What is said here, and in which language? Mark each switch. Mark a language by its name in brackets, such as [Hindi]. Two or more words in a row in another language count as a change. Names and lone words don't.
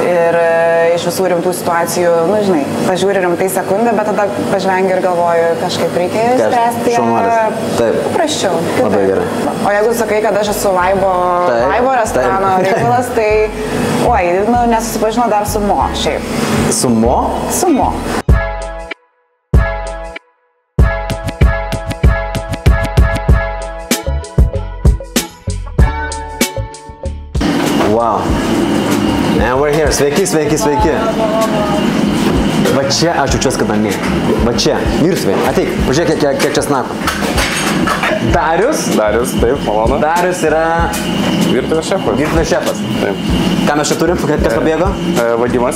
[Lithuanian] Ir iš visų rimtų situacijų, nu žinai, pažiūri rimtai sekundę, bet tada pažvengi ir galvoju, kažkaip reikia spręsti. Paprasčiau. Labai gerai. O jeigu sakai, kad aš esu Vaibo restorano reikalas, tai, nesusipažino dar su Mo šiaip. Su Mo? Su Mo. Wow. [English] And we're here. [Lithuanian] Sveiki. Va čia aš jaučiuosi, kad namie. Va čia. Virtuvė. Ateik, pažiūrėk, kiek česnako. Darius, taip, malonu. Darius yra Virtuvės šefas. Taip. Ką mes čia turim? Kas pabėgo? Vadimas.